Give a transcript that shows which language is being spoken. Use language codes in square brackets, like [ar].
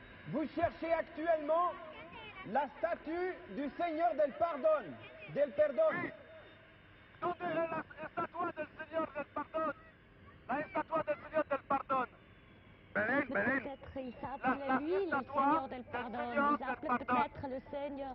[fr] vous cherchez actuellement la statue du Seigneur del Pardon. [es] Del Perdón. ¿Dónde es la estatua del Señor del Perdón? La estatua del Señor del Perdón. Belén, Belén. [fr] Peut-être il s'appelait lui le Seigneur del Pardon. Il s'appelait peut-être le Seigneur.